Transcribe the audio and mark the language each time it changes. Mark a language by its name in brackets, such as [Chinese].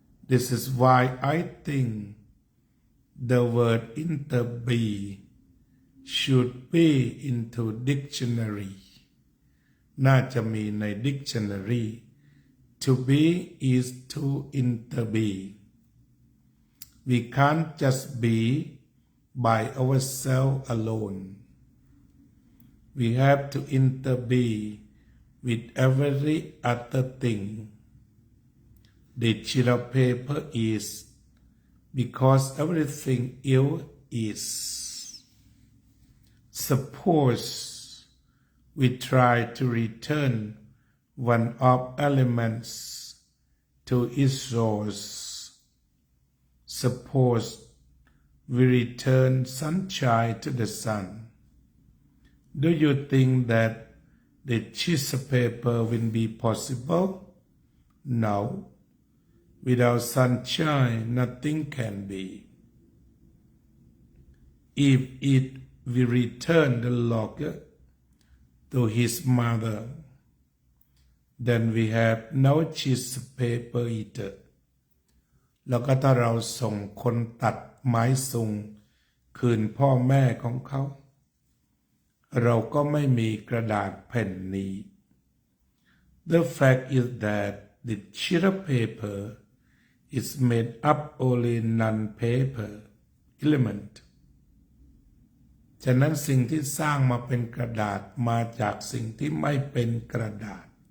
[English] This is why I think the word interbe should be into dictionary [Thai] น่าจะมีใน dictionary [English] to be is to interbe we can't just be by ourselves alone we have to interbe with every other thing the sheet of paper is because everything else is. Suppose we try to return one of elements to its source. Suppose we return sunshine to the sun. Do you think that the sheet of paper will be possible? No. Without sunshine, nothing can be. If it we return the logger to his mother, then we have no sheet of paper either. [Thai] แล้วก็ถ้าเราส่งคนตัดไม้ซุงคืนพ่อแม่ของเขาเราก็ไม่มีกระดาษแผ่นนี้ [English] The fact is that the sheet of paper is made up only non-paper element [Thai] ฉะนั้นสิ่งที่สร้างมาเป็นกระดาษมาจากสิ่งที่ไม่เป็นกระดาษ